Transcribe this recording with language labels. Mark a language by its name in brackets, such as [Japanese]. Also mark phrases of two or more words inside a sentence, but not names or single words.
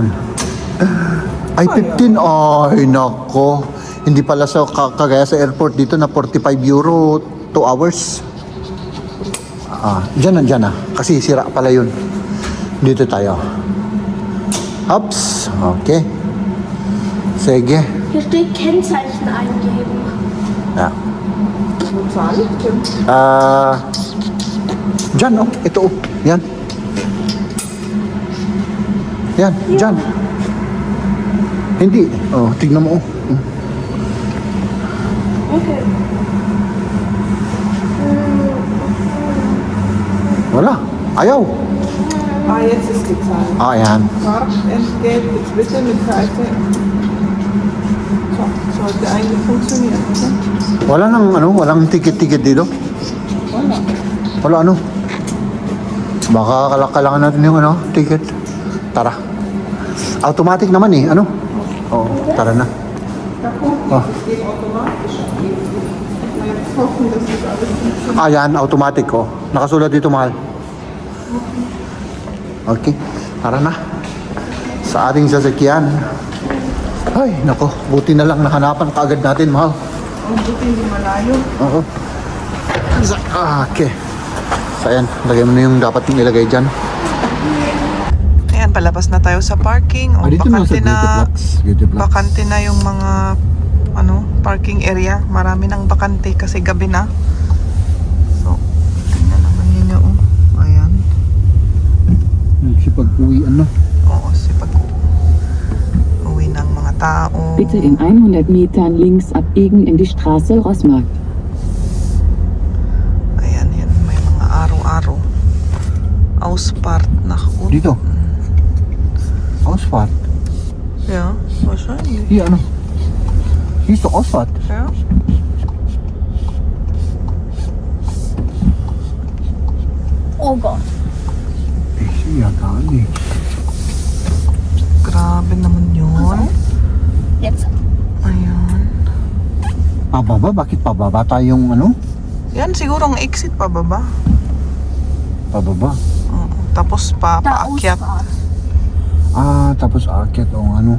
[Filipino] Ay, 15. Ay, nako. Hindi pala sa kagaya sa airport dito na 45 euro 2 hours. Dyan na. Kasi sira pala yun. Dito tayo. Ups. Okay. Sige. [German] Hier steht Kennzeichen eingeben. Ja. Wo zahle ich denn? [Filipino] Dyan, oh. Ito, oh. Yan. Yan, dyan. Hindi. Oh, tignan mo, oh. Okay. Wala. Ayaw. [German] Jetzt ist gezahlt. [Filipino] Yan. [German] Fahrtentgelt jetzt bitte mit Karte. So, sollte eigentlich funktionieren, oder? [Filipino] Wala nang, walang ticket dito. Wala, ano. Baka kailangan natin yung, ticket. Tara. Automatic naman eh, ano? Oo, tara na. Oh. [German] Geht automatisch. Jetzt hoffen, dass das alles funktioniert. [Filipino] Yan, automatic, oh. Nakasulat dito, mahal. Okay, tara na. Sa ating sasakyan. Ay, nako, buti na lang nakanapan kaagad natin, mahal. [German] Und bitte [Filipino] hindi malayo. Oo. Okay. So, ayan, lagay mo na yung dapat yung ilagay dyan. Ayan, palabas na tayo sa parking. O, bakante na yung mga parking area. Marami nang bakante kasi gabi na. So, tingnan naman ninyo. Oh. Ayan. Nagsipag-uwi, Oo, sipag uwi ng mga tao. [German] Bitte in 100 Metern links abbiegen in die Straße Rossmarkt. [Filipino] Ayan, yan. May mga araw-araw. [German] Ausfahrt nach unten. [Filipino] Dito. Ausfahrt. [German] Ja, wahrscheinlich. Hier, Hier ist doch Ausfahrt. Ja. Oh Gott. Ich sehe ja gar nicht. [Filipino] Grabe naman yun. Jetzt. Ayan. Pababa? Bakit pababa tayong Yan, siguro ang exit pababa. Pababa. Oo. Tapos Da paakyat. Ausfahrt. Tapos aakyat o